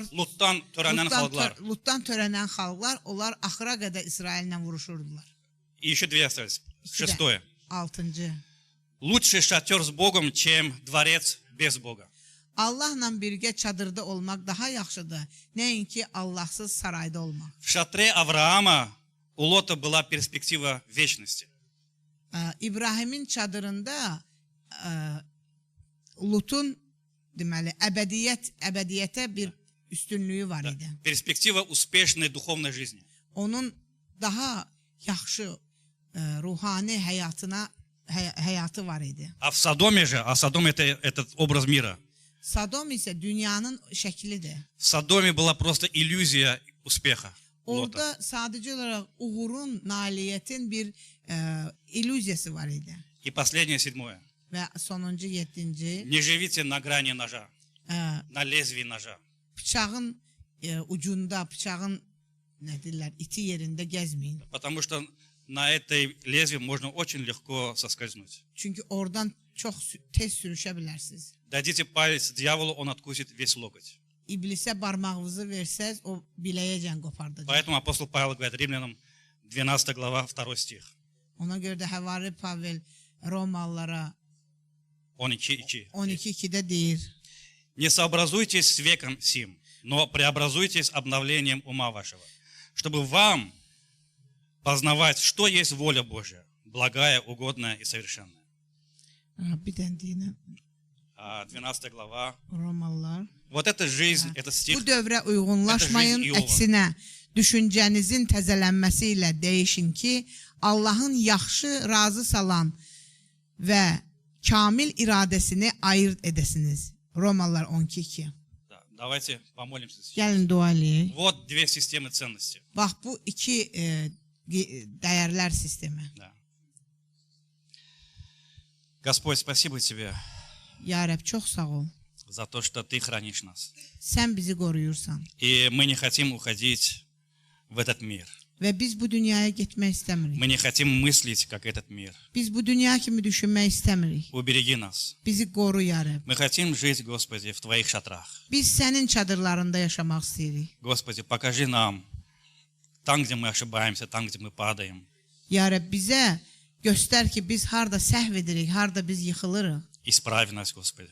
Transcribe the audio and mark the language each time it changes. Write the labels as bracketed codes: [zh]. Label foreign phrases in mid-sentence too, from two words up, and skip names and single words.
[az] Lut'tan törenen halklar. Lutdan törənən xalqlar, onlar axıra qədər İsraillə vuruşurdular. [ru] И еще две остались. Шестое. [az] 6-cı. [ru] Лучше шатер с Богом, чем дворец без Бога. [az] Allahla birgə çadırda olmaq daha yaxşıdır, nəinki Allahsız sarayda olmaq. [ru] В шатре Авраама у Лота была перспектива вечности. [az] İbrahimin çadırında Lutun deməli əbədiyyətə bir üstünlüyü var idi. [ru] Перспектива успешной духовной жизни. [az] Onun daha yaxşı ruhani həyatı var idi. [ru] А в Содоме же, а Содом это этот образ мира. [az] Sodom isə dünyanın şəklidir. [ru] В Содоме была просто иллюзия успеха Лота. [az] Orada sadəcə olaraq uğurun, nailiyyətin bir illüziyası var idi. [ru] И последнее, седьмое. [az] Və sonuncu 7-ci [ru] Не живите на грани ножа, на лезвии ножа. [az] bıçağın ucunda, bıçağın nə deyirlər, iti yerində gəzməyin. [ru] Потому что на этой лезвии можно очень lегко соскользнуть. [az] Çünki oradan çox tez sürüşə bilərsiniz. [ru] Дадите палец дьяволу, он откусит весь локоть. [az] İblisə barmağınızı versəz, o biləyəcən qopardacaq. [ru] Поэтому апостол Павел говорит Римлянам 12 глава 2 стих. [az] Ona görə də Həvari Pavel Romalılara 12:2. 12:2-də deyir: [ru] Не сообразуйтесь с веком сим, но преобразуйтесь обновлением ума вашего, чтобы вам познавать, что есть воля Божья, благая, угодная и совершенная. [az] Bir dənə deyinə [ru] 12 глава. [az] Romalılar. [ru] Вот эта жизнь, этот stих, [az] Bu dövrə uyğunlaşmayın, [ru] Это жизнь Иова. [az] əksinə düşüncənizin təzələnməsi ilə dəyişin ki, Allahın yaxşı, razı salan və kamil iradəsini ayırt edəsiniz. Romalılar 12:2. [ru] да, давайте помолимся сейчас. [az] Gəlin dua eləyək. [ru] Вот две системы ценностей. [az] Bax bu iki dəyərlər sistemi. [ru] Да. Господь, спасибо Тебе [az] Ya Rəbb, çox sağ ol. [ru] за то, что Ты хранишь нас. [az] Sən bizi qoruyursan [ru] И мы не хотим уходить в этот мир. [az] və biz bu dünyaya getmək istəmirik. [ru] Мы не хотим мыслить, как этот мир. [az] Biz bu dünya kimi düşünmək istəmirik. [ru] Убереги нас. [az] Bizi qoru ya Rəbb. [ru] Мы хотим жить, Господи, в Твоих шатрах. [az] Biz sənin çadırlarında yaşamaq istəyirik. [ru] Господи, покажи нам там, где мы ошибаемся, там, где мы падаем. [az] Ya Rəbb, bizə göstər ki, biz harda səhv edirik, harda biz yıxılırıq. [ru] Исправь нас, Господи.